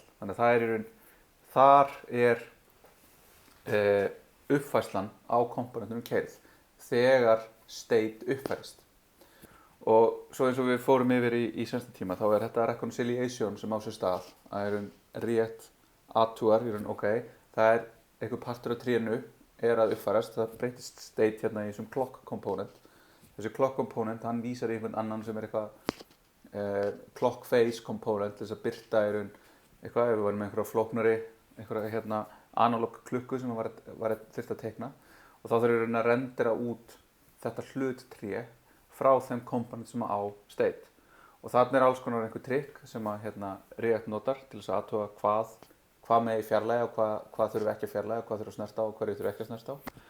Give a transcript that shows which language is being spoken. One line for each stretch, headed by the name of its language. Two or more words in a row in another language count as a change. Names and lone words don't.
Icelandic: Þannig að þar er uppfærslan á komponentunum keyrð þegar state uppfærist. Og svo eins og við fórum yfir í sensta tíma, þá er þetta reconciliation sem á sér stað, að React athugar, það er einhver partur af trénu er að uppfærast, það breytist state í þessum
English: clock component.
Icelandic: Þessi
English: clock component,
Icelandic: hann vísar í einhvern annan sem er eitthvað
English: clock phase component,
Icelandic: þess að birta eitthvað, ef við varum með einhverja flóknari, einhverja analog klukku sem var þyrft að teikna, og þá þurfum við að rendera út þetta hluttré frá þeim komponent sem á state. Og þarna er alls konar einhver trikk sem að React notar til þess að athuga hvað megi fjarlæga og hvað þurfum ekki að fjarlæga, hvað þurfum að snerta á og hverju þurfum ekki að snerta á.